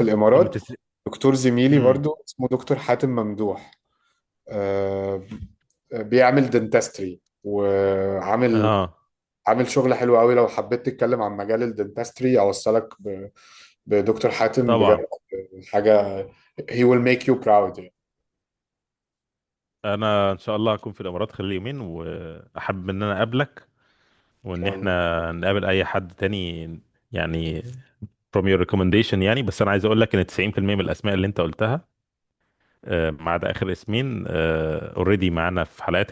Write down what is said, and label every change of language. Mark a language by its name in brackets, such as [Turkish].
[Arabic] ان الامارات دكتور زميلي امم برضه اسمه دكتور حاتم ممدوح، آه، بيعمل دنتستري، اه، عامل شغل حلو قوي. لو حبيت تتكلم عن مجال الدنتستري اوصلك بدكتور حاتم بجد. طبعا. [English] حاجة he will make you proud يعني. [Arabic] انا ان شاء الله هكون في الامارات خلال يومين، واحب ان انا اقابلك، ان وان شاء الله. احنا نقابل اي حد تاني يعني [English] from your recommendation [Arabic] يعني. بس انا عايز اقول لك ان 90% من الاسماء اللي انت قلتها ما عدا اخر اسمين اوريدي معانا في حلقات.